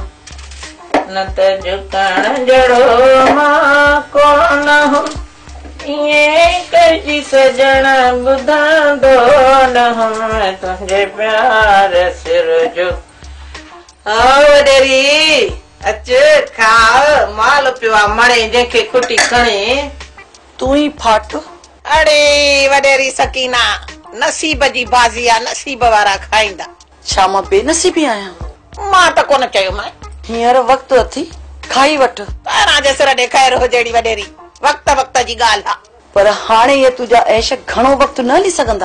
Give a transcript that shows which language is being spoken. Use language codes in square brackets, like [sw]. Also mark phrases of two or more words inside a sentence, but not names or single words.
[sd] न त झुकण जड़ो मां कोन हूं ये कजी सजण ॿुधंदो न हम तुंहिंजे प्यार सिर जो वॾेरी अच खा माल पियो आहे मणे जंहिंखे खुटी खणे तू ही फाट। अड़े वॾेरी सकीना नसीब जी बाज़ी आहे नसीब वारा खाईंदा। छा मां बेनसीबी आहियां? मां त कोन चयो मां हींअर वक़्तु अथी खाई वठ। पहिरां जे सिर ॾे ख़ैर हो जहिड़ी वॾेरी वक़्त वक़्त जी ॻाल्हि आहे। पर हाणे ये तुंहिंजा ऐश घणो वक़्तु न हली सघंदा।